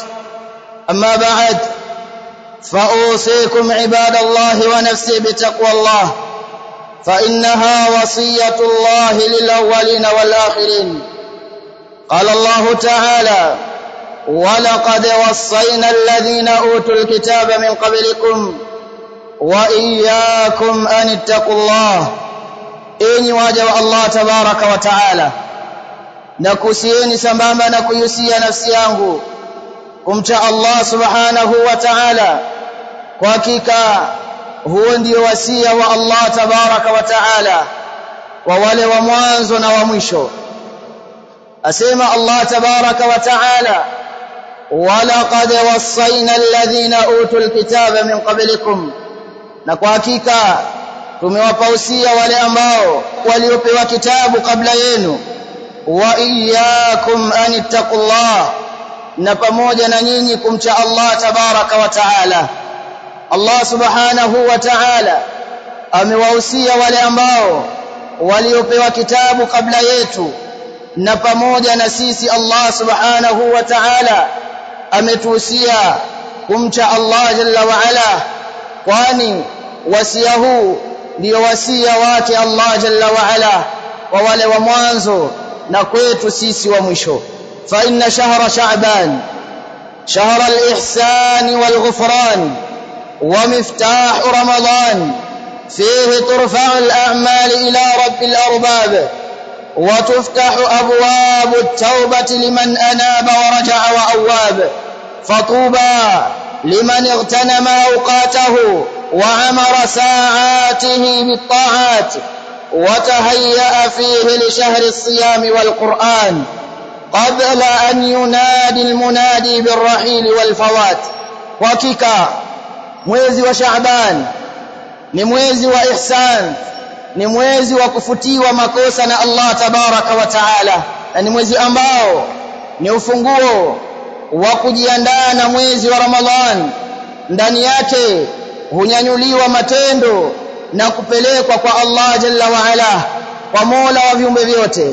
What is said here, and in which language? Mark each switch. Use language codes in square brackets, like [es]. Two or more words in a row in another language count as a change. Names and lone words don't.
[ar] أما بعد، فأوصيكم عباد الله ونفسي بتقوى الله، فإنها وصية الله للأولين والآخرين. قال الله تعالى: ولقد وصينا الذين أوتوا الكتاب من قبلكم وإياكم أن اتقوا الله. [sw] Enyi waja wa [ar] الله تبارك وتعالى, [sw] nakusieni sambamba na kuyusia nafsi yangu kumcha [ar] الله سبحانه وتعالى. [sw] Kwa hakika huo ndio wasia wa [ar] الله تبارك وتعالى [sw] kwa wale wa mwanzo na wa mwisho. Asema [ar] الله تبارك وتعالى: ولقد وصينا الذين أوتوا الكتاب من قبلكم, [sw] na kwa hakika tumewapausia wale ambao waliopewa kitabu kabla yenu. [ar] وإياكم أن اتقوا الله, [sw] na pamoja na nyinyi kumcha [ar] الله تبارك وتعالى. الله سبحانه وتعالى [sw] amewahusia wale ambao waliopewa kitabu kabla yetu, na pamoja na sisi [ar] الله سبحانه وتعالى [sw] ametuhusia kumcha [ar] الله جل وعلا, [sw] kwani wasia huu ndio wasia wake [ar] الله جل وعلا [sw] kwa wale wa mwanzo na kwetu sisi wa mwisho. [ar] فإن شهر شعبان شهر الإحسان والغفران ومفتاح رمضان فيه ترفع الأعمال إلى رب الأرباب وتفتح أبواب التوبة لمن أناب ورجع وأواب. فطوبى لمن اغتنم أوقاته وعمر ساعاته بالطاعات وتهيأ فيه لشهر الصيام والقرآن قبل أن ينادي المنادي بالرحيل والفوات. [sw] وكيكا mwezi wa Shaaban ni mwezi wa ihsan, ni mwezi wa kufutiwa makosa na [ar] الله تبارك وتعالى, [sw] na ni mwezi ambao ni ufunguo wa kujiandaa na mwezi wa Ramadhan. Ndani yake hunyanyuliwa matendo na kupelekwa kwa [ar] الله جل وعلا, [sw] kwa Mola wa viumbe vyote.